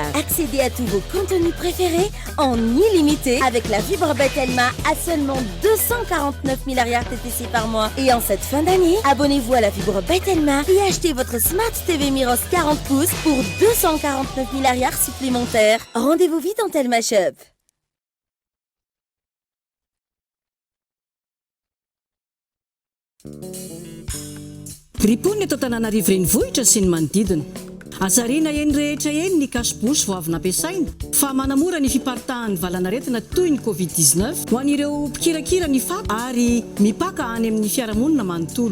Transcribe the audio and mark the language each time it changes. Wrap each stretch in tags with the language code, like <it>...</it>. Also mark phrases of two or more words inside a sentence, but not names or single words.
<fr>Accédez à tous vos contenus préférés en illimité avec la fibre Betelma à seulement 249 000 TTC par mois. Et en cette fin d'année, abonnez-vous à la fibre Betelma et achetez votre Smart TV Miros 40 pouces pour 249 000 supplémentaires. Rendez-vous vite en Telma Shop.</fr> <mg>Gripony eto Antananarivo renivohitra sy ny manodidina. Azarena eny rehetra eny ny kasibosy vao avy nampiasaina fa manamora ny fiparitahan'ny valanaretina toy ny Covid-19 ho an'ireo mpikirakira ny fako ary mipaka any amin'ny fiarahamonina manontolo.</mg>